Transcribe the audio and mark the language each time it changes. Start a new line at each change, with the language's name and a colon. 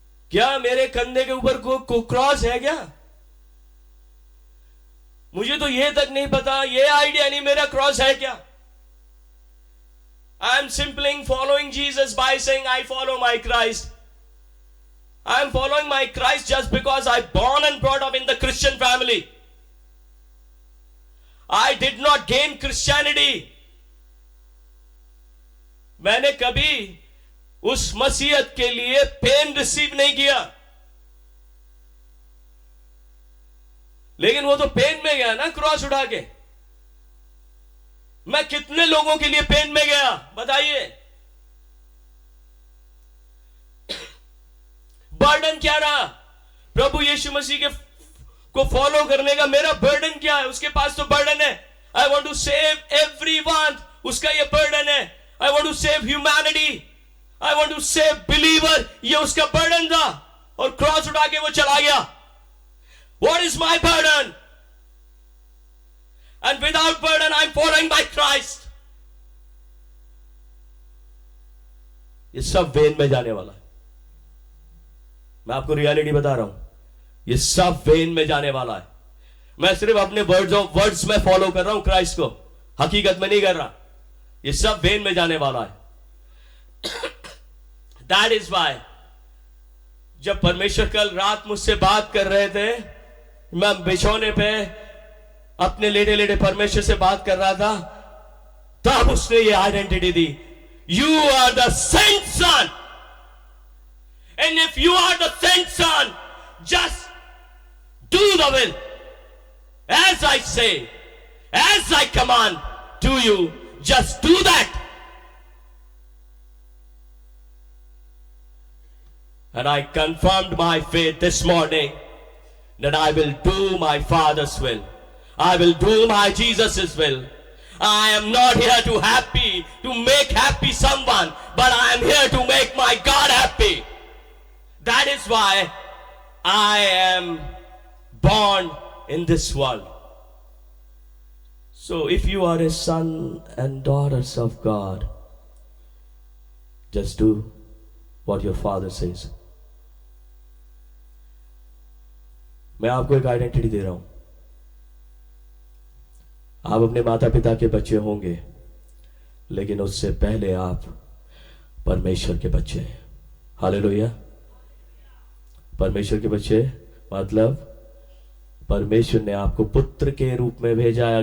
Hindi: क्या मेरे कंधे के ऊपर को क्रॉस है क्या? मुझे तो ये तक नहीं पता, ये आइडिया नहीं मेरा क्रॉस है क्या.
English: I am simply following Jesus by saying I follow my Christ. I am following my Christ just because I born and brought up in the Christian family. I did not gain Christianity.
Hindi: मैंने कभी उस मसीहत के लिए pen receive नहीं किया. लेकिन वो तो पेन में गया ना क्रॉस उठा के. मैं कितने लोगों के लिए पेन में गया बताइए. बर्डन क्या रहा? प्रभु यीशु मसीह के को फॉलो करने का मेरा बर्डन क्या है? उसके पास तो बर्डन है.
English: I want to save everyone.
Hindi: उसका ये बर्डन है.
English: I want to save humanity. I want to save believer.
Hindi: ये उसका बर्डन था. और क्रॉस उठा के वो चला गया.
English: What is my burden? and without burden I'm following by Christ.
Hindi: ये सब वेन में जाने वाला है. मैं आपको रियलिटी बता रहा हूं, ये सब वेन में जाने वाला है. मैं सिर्फ अपने वर्ड्स में फॉलो कर रहा हूं क्राइस्ट को, हकीकत में नहीं कर रहा. ये सब वेन में जाने वाला है.
English: that is why
Hindi: जब परमेश्वर कल रात मुझसे बात कर रहे थे, मैं बिछौने पे अपने लेटे लेटे परमेश्वर से बात कर रहा था, तब उसने ये identity the.
English: You are the saint son, and if you are the saint son, just do the will as I say, as I command to you, just do that. And I confirmed my faith this morning that I will do my Father's will. I will do my Jesus' will. I am not here to make happy someone, but I am here to make my God happy. That is why I am born in this world. So if you are a son and daughters of God, just do what your father says.
Hindi: मैं आपको एक identity दे रहा हूं. आप अपने माता पिता के बच्चे होंगे, लेकिन उससे पहले आप परमेश्वर के बच्चे हैं. हालेलुया. परमेश्वर के बच्चे मतलब परमेश्वर ने आपको पुत्र के रूप में भेजा है.